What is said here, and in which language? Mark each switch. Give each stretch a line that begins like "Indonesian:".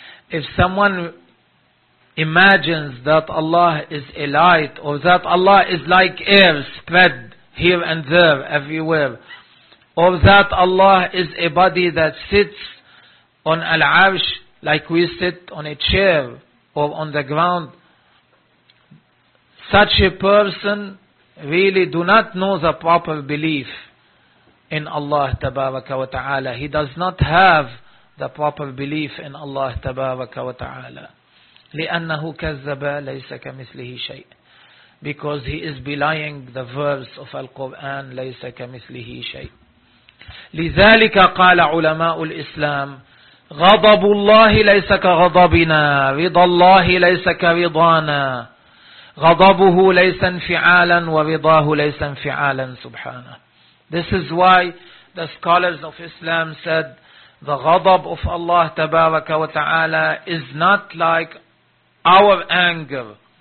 English: If someone imagines that Allah is a light, or that Allah is like air spread here and there, everywhere, or that Allah is a body that sits on al-arsh like we sit on a chair or on the ground, such a person really do not know the proper belief in Allah tabaraka wa ta'ala. He does not have the proper belief in Allah tabaraka wa ta'ala.
Arabic: لِأَنَّهُ كَذَّبَ لَيْسَ كَمِثْلِهِ شَيْءٍ.
English: Because he is belying the verse of Al-Quran,
Arabic: لَيْسَ كَمِثْلِهِ شَيْءٍ. لذلك قال علماء الإسلام غضب الله ليس كغضبنا، رضا الله ليس كرضانا، غضبه ليس انفعالا ورضاه ليس انفعالا سبحانه.
English: This is why the scholars of Islam said the غضب of Allah
Arabic: تبارك وتعالى
English: is not like our anger.